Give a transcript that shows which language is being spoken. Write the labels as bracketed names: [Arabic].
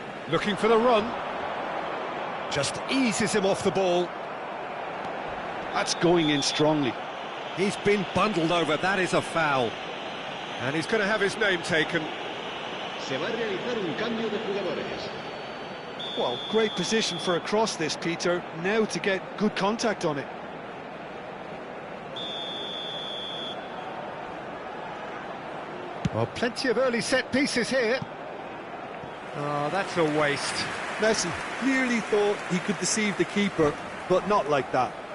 [English] Looking for the run. Just eases him off the ball. That's going in strongly. He's been bundled over, that is a foul. And he's going to have his name taken. [Spanish] Se va a realizar un cambio de jugadores. [English] Well, great position for a cross this, Peter. Now to get good contact on it. Well, plenty of early set pieces here. Oh, that's a waste. Messi clearly thought he could deceive the keeper, but not like that.